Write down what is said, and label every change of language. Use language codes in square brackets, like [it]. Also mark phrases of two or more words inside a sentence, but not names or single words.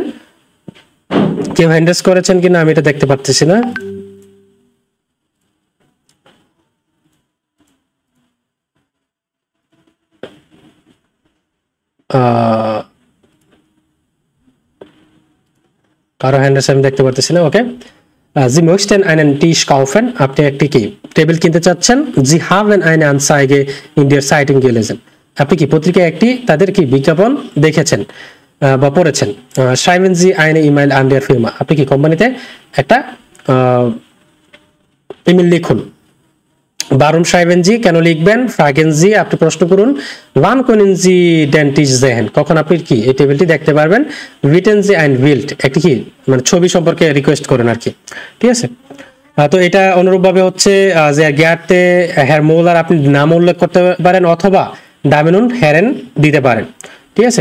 [bn] কেউ হ্যান্ডেস করেছেন কিনা আমি এটা দেখতে পাচ্ছি না। কারো হ্যান্ডেস আমি দেখতে পারতেছি না। ওকে, [de] Sie möchten einen Tisch kaufen, [bn] আপনি একটি কি টেবিল কিনতে চাচ্ছেন। [de] Sie haben eine Anzeige in der Zeitung gelesen, [bn] আপনি কি পত্রিকায় একটি তাদের কি বিজ্ঞাপন দেখেছেন বা পড়েছেন। [de] Schreiben Sie eine E-Mail an der Firma, [bn] আপনি কি কোম্পানিতে একটা ইমেল লিখুন। [de] Warum schreiben Sie [bn] কেন লিখবেন? [de] fragen Sie [bn] আপনি প্রশ্ন করুন। [de] wann können Sie den Tisch sehen [bn] কখন আপনি কি এই টেবিলটি দেখতে পারবেন? [de] bieten Sie ein Bild [bn] একটি কি মানে ছবি সম্পর্কে রিকোয়েস্ট করেন আর কি, ঠিক আছে। তো এটা অনুরূপভাবে হচ্ছে যে [de] Geehrter Herr [bn] মোলার আপনি নাম উল্লেখ করতে পারেন অথবা [de] Damen und Herren [bn] দিতে পারেন, ঠিক আছে।